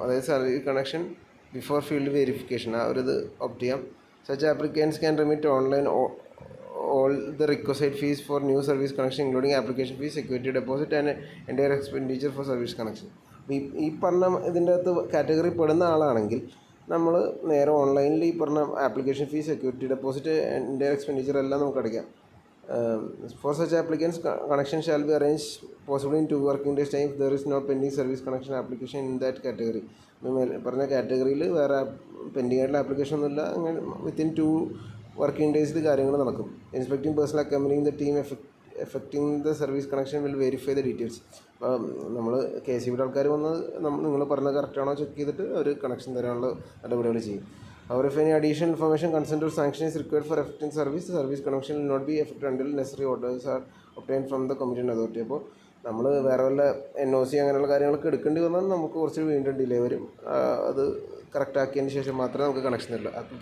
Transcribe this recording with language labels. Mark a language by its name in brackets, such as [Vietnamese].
[Malayalam] അതായത് [English] service connection before field verification, [Malayalam] ആ ഒരു ഇത് ഓപ്റ്റ് ചെയ്യാം. [English] Such applicants can remit online all the requisite fees for new service connection including application fees, security deposit and entire expenditure for service connection. [Malayalam] ഈ പറഞ്ഞ ഇതിൻ്റെ അകത്ത് category പെടുന്ന ആളാണെങ്കിൽ നമ്മൾ നേരെ ഓൺലൈനിൽ ഈ പറഞ്ഞ application fees, security deposit, entire expenditure എല്ലാം നമുക്ക് അടയ്ക്കാം. [English] For such applicants connection shall be arrange possible in 2 working days time if there is no pending service connection application in that category. [Malayalam] പറഞ്ഞ കാറ്റഗറിയിൽ വേറെ പെൻഡിങ് ആയിട്ടുള്ള ആപ്ലിക്കേഷൻ ഒന്നുമില്ല. അങ്ങനെ within 2 working ഡേയ്സിൽ കാര്യങ്ങൾ നടക്കും. [English] Inspecting person accompanying the team effecting the service connection will verify the details. [Malayalam] അപ്പോൾ നമ്മൾ KCBയുടെ ആൾക്കാർ വന്ന് നിങ്ങൾ പറഞ്ഞത് കറക്റ്റാണോ ചെക്ക് ചെയ്തിട്ട് ഒരു കണക്ഷൻ തരാനുള്ള നടപടികൾ ചെയ്യും. [English] Or if any additional information, consent or sanction is required for effecting service, the service connection will not be effected until necessary orders are obtained from the competent authority. [Malayalam] അപ്പോൾ നമ്മൾ വേറെ വല്ല NOC അങ്ങനെയുള്ള കാര്യങ്ങളൊക്കെ എടുക്കേണ്ടി വന്നാൽ നമുക്ക് കുറച്ച് വീണ്ടും ഡിലേ വരും. അത് കറക്റ്റ് ആക്കിയതിന് ശേഷം മാത്രമേ നമുക്ക് കണക്ഷൻ തരുള്ളൂ.